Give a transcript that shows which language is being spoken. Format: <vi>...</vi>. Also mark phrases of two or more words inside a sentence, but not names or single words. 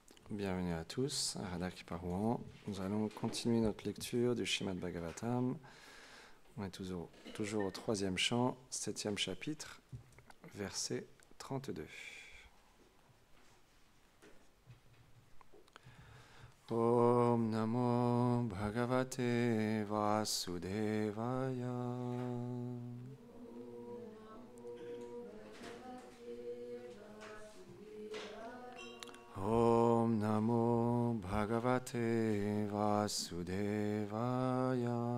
<fr>Bienvenue à tous, à Radha Kriparouan. Nous allons continuer notre lecture du Srimad Bhagavatam. On est toujours au troisième chant, 7e chapitre, verset 32.</fr> <sa>Om Namo Bhagavate Vasudevaya. Om Namo Bhagavate Vasudevaya.</sa>